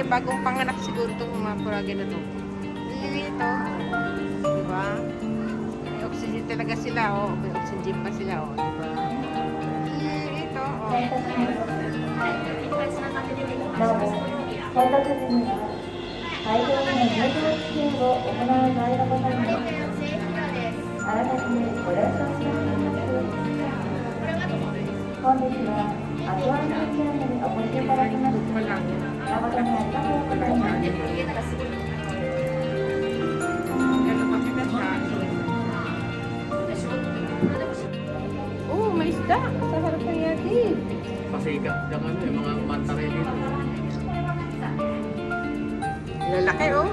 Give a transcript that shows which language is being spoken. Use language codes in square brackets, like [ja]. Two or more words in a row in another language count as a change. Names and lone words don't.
[tl] Bagong panganak siguro itong mga kurage na ito. Lilit ito. Diba? May oxygen talaga sila. Oh. May oxygen pa sila. Oh. Diba? Lilit ito. Oh. [ja] なお、配達時には会場への入場規制を行う場合のことにあらかじめご了承しております。本日はアクアリウムチャンネルにお越しいただきまして誠にありがとうございます。 [tl] Oh, may isda. Sa harap ng yati. Pasikat ng ano, yung mga mantare dito. Lalaki, oh.